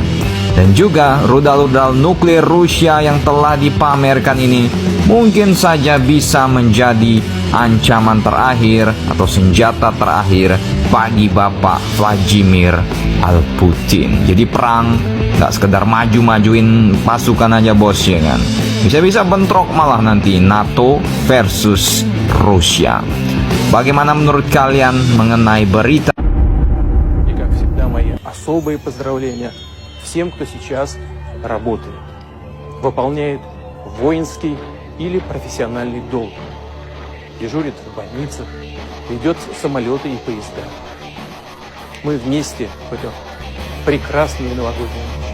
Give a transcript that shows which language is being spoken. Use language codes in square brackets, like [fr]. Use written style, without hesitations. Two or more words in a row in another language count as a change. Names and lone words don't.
[id] Dan juga rudal-rudal nuklir Rusia yang telah dipamerkan ini mungkin saja bisa menjadi ancaman terakhir atau senjata terakhir bagi Bapak Vladimir Putin. Jadi perang gak sekedar maju-majuin pasukan aja bos, ya kan? Bisa-bisa bentrok malah nanti NATO versus Rusia. Bagaimana menurut kalian mengenai berita? [ru] И как всегда, мои особые поздравления всем, кто сейчас работает, выполняет воинский или профессиональный долг, дежурит в больницах, ведет самолеты и поезда. Мы вместе в эту прекрасную новогоднюю ночь.